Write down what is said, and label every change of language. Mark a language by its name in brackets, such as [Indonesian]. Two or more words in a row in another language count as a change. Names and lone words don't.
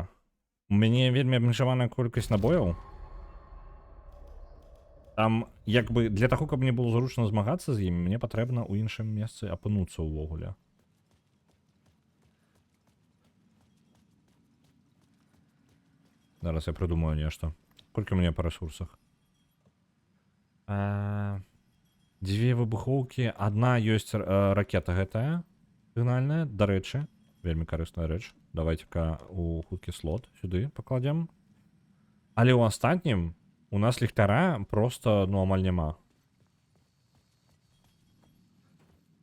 [Belarusian] У мяне вельмі абмежаваная колькасць набояў. Там, як бы, для таго, каб мне было зручна змагацца з імі, мне патрэбна ў іншым месцы апынуцца ўвогуле. Зараз я придумаю нешта. [Russian] Колькі у меня по ресурсах? 2 выбухоўкі. [Belarusian] Одна ёсць ракета гэтая. Сігнальная, дарэчы. Вельмі карысная рэч. Давайте-ка у хуткі слот сюды пакладзем. Але ў астатнім у нас ліхтара просто, ну, амаль няма.